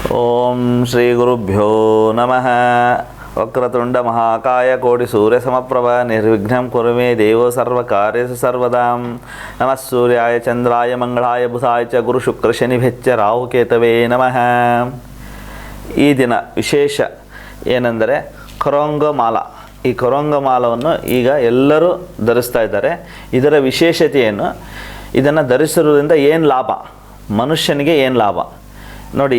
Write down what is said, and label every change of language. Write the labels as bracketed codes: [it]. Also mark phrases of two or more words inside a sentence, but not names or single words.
[sa] ಓಂ ಶ್ರೀ ಗುರುಭ್ಯೋ ನಮಃ. ವಕ್ರತುಂಡ ಮಹಾಕಾಯ ಕೋಟಿ ಸೂರ್ಯ ಸಮಪ್ರಭ ನಿರ್ವಿಘ್ನಂ ಕುರು ಮೇ ದೇವೋ ಸರ್ವಕಾರ್ಯೇಷು ಸರ್ವದಾಂ. ನಮಃ ಸೂರ್ಯಾಯ ಚಂದ್ರಾಯ ಮಂಗಳಾಯ ಬುಧಾಯ ಚ ಗುರು ಶುಕ್ರ ಶನಿಭ್ಯಶ್ಚ ರಾಹುಕೇತವೇ ನಮಃ. [kn] ಈ ದಿನ ವಿಶೇಷ ಏನೆಂದರೆ ಖರೋಂಗಮಾಲ. ಈ ಖರೋಂಗಮಾಲವನ್ನು ಈಗ ಎಲ್ಲರೂ ಧರಿಸ್ತಾ ಇದ್ದಾರೆ. ಇದರ ವಿಶೇಷತೆ ಏನು, ಇದನ್ನು ಧರಿಸಿರುವುದರಿಂದ ಏನು ಲಾಭ, ಮನುಷ್ಯನಿಗೆ ಏನು ಲಾಭ ನೋಡಿ.